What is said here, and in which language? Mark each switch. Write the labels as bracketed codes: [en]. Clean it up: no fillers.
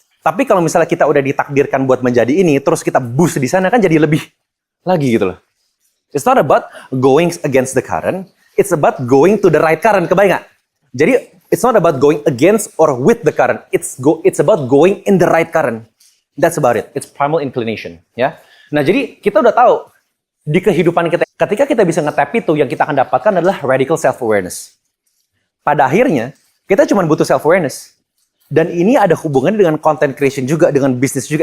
[id] Tapi kalau misalnya kita udah ditakdirkan buat menjadi ini, terus kita boost di sana kan jadi lebih lagi gitu loh. [en] It's not about going against the current, it's about going to the right current. [id] Kebayang nggak? Jadi [en] it's not about going against or with the current. It's about going in the right current. That's about it. It's primal inclination. [id] Ya. Nah jadi kita udah tahu di kehidupan kita, ketika kita bisa nge-tap itu, yang kita akan dapatkan adalah radical self-awareness. Pada akhirnya, kita cuma butuh self-awareness. Dan ini ada hubungannya dengan content creation juga, dengan bisnis juga.